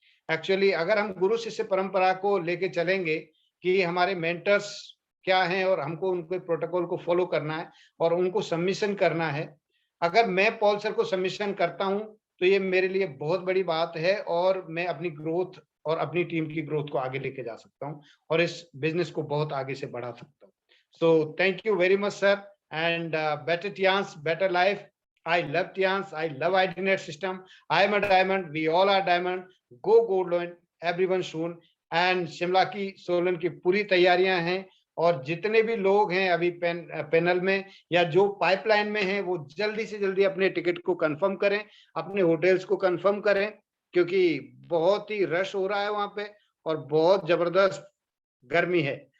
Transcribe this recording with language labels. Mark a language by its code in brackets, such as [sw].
[hi] Actually अगर हम गुरु शिष्य परंपरा को लेके चलेंगे कि हमारे मेंटर्स क्या हैं और हमको उनके प्रोटोकॉल को फॉलो करना है और उनको सबमिशन करना है, अगर मैं पॉल सर को सबमिशन करता हूं तो ये मेरे लिए बहुत बड़ी बात है और मैं अपनी ग्रोथ और अपनी टीम की ग्रोथ को आगे लेके जा सकता हूं और इस बिजनेस को बहुत आगे से बढ़ा सकता हूं। [en] So thank you very much sir and better Tiens, better life. I love Tians, I love IDNet system. I am a diamond, we all are diamond. Go gold loan, everyone soon. [hi] And Shimla की सोलन की पूरी तैयारियां हैं और जितने भी लोग हैं अभी पैनल में या जो पाइपलाइन में हैं वो जल्दी से जल्दी अपने टिकट को कंफर्म करें, अपने होटल्स को कंफर्म करें, क्योंकि बहुत ही रश हो रहा है वहां पे और बहुत जबरदस्त गर्मी है।